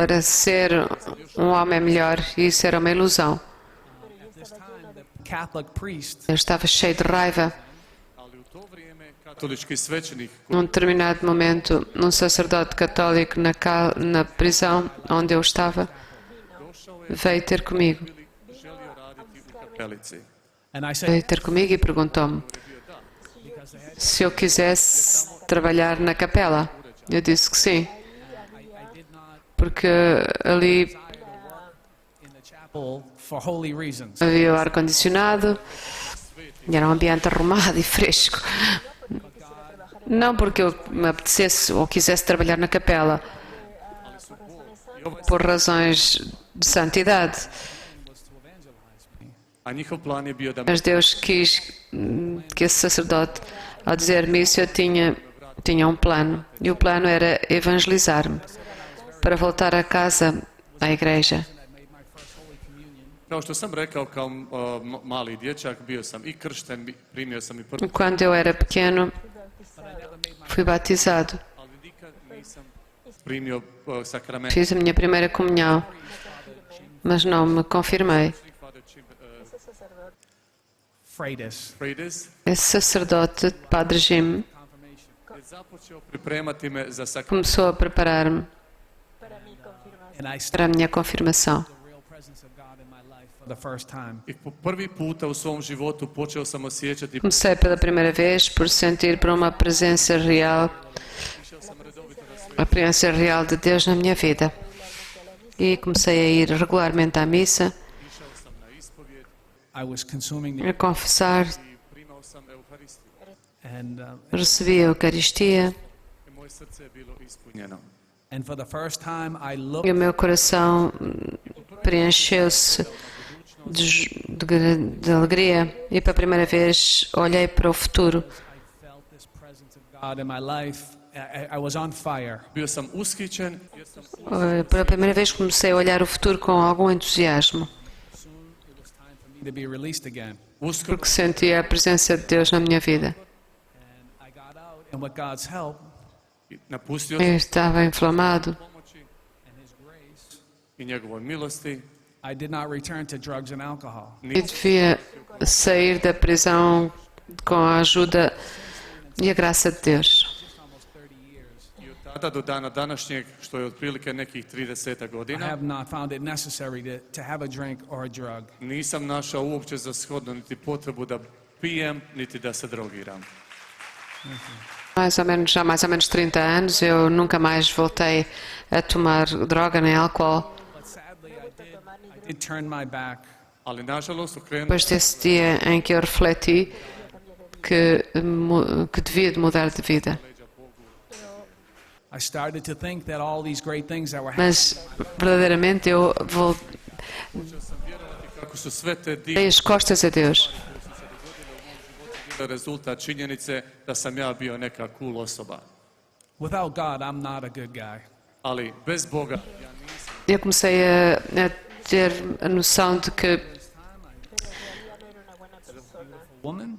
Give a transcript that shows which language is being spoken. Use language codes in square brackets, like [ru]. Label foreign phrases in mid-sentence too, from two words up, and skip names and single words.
[pt] para ser um homem melhor e isso era uma ilusão. [en] At this time, the Catholic priest [pt] Eu estava cheio de raiva [hr] ali u to vrijeme katolički svećenik [pt] Num determinado momento, um sacerdote católico na prisão onde eu estava veio ter comigo. [hr] želio raditi u kapelici. [en] And I said, [pt] Veio ter comigo e perguntou-me se eu quisesse trabalhar na capela. Eu disse que sim, porque ali [en] in the chapel for holy reasons. [pt] havia o ar-condicionado e era um ambiente arrumado e fresco. Não porque eu me apetecesse ou quisesse trabalhar na capela, por razões de santidade. [hr] A njihov plan je bio da me [pt] Mas Deus quis que esse sacerdote, ao dizer-me isso, eu tinha um plano. E o plano era evangelizar-me para voltar a casa, à igreja. [hr] kao što sam rekao, kao mali dječak, bio sam i kršten, primio sam i prvi, [pt] Quando eu era pequeno, fui batizado. [hr] ali nikad nisam primio sakrament. [pt] Fiz a minha primeira comunhão, mas não me confirmei. Freitas. Freides Esse sacerdote, Padre Jim, [hr] je započeo pripremati me za sakrament. [pt] começou a preparar-me [en] And I [pt] para a minha confirmação. [en] the real presence of God in my life for the first time. [hr] I po prvi puta u svom životu počeo sam osjećati, [pt] Comecei pela primeira vez por sentir para uma presença real, a presença real de Deus na minha vida. E comecei a ir regularmente à missa, [en] I was consuming the, [pt] a confessar, [hr] primao sam Euharistiju [en] and [pt] recebia a Eucaristia [hr] i moje srce je bilo ispunjeno. [en] for the first time I looked [pt] e o meu coração preencheu-se de alegria. E pela primeira vez olhei para o futuro. [en] felt this presence of God in my life. I was on fire. [hr] Bio sam ushićen jer sam [pt] Pela primeira vez comecei a olhar o futuro com algum entusiasmo, [en] Me to be released again. [hr] uskoro [pt] porque sentia a presença de Deus na minha vida. [en] I got out, and with God's help [hr] napustio [pt] Eu [hr] sam [pt] estava inflamado [hr] pomoći [en] and His grace, [hr] i njegovoj milosti. [en] I did not return to drugs and alcohol. [pt] e devia sair da prisão com a ajuda e a graça de Deus. [hr] I od tada do dana današnjeg, što je otprilike nekih 30 [en] I [hr] godina, [en] have not found it necessary to have a drink or a drug. [hr] nisam našao uopće za shodno niti potrebu da pijem, niti da se drogiram. [pt] Já há mais ou menos 30 anos, eu nunca mais voltei a tomar droga nem álcool. [en] But sadly, I did turn my back [hr] Ali nažalost okrenuo [pt] Depois desse dia em que eu refleti que devia de mudar de vida. [en] I started to think that all these great things that were happening, [pt] Mas verdadeiramente eu voltei [hr] sam vjerovati kako su sve te divne [pt] as costas a Deus. [hr] rezultat činjenice da sam ja bio neka cool osoba. [en] without God, I'm not a good guy. [hr] Ali bez Boga [pt] Eu comecei a ter a noção de que [en] Woman,